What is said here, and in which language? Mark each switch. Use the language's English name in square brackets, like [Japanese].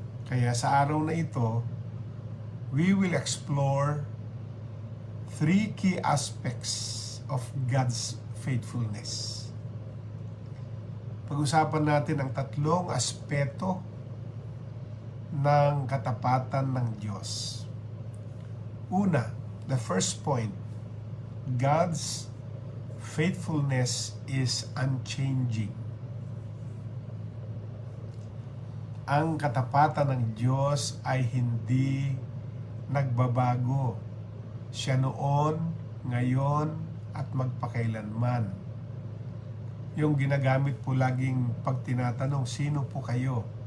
[Filipino] Kaya sa araw na ito, [English] we will explore 3 key aspects of God's faithfulness. [Filipino] Pag-usapan natin ang 3 aspeto ng katapatan ng Diyos. Una, [English] the first point, God's faithfulness is unchanging. [Filipino] Ang katapatan ng Diyos ay hindi nagbabago. Siya noon, ngayon, at magpakailanman. Yung ginagamit po laging pag tinatanong, sino po kayo?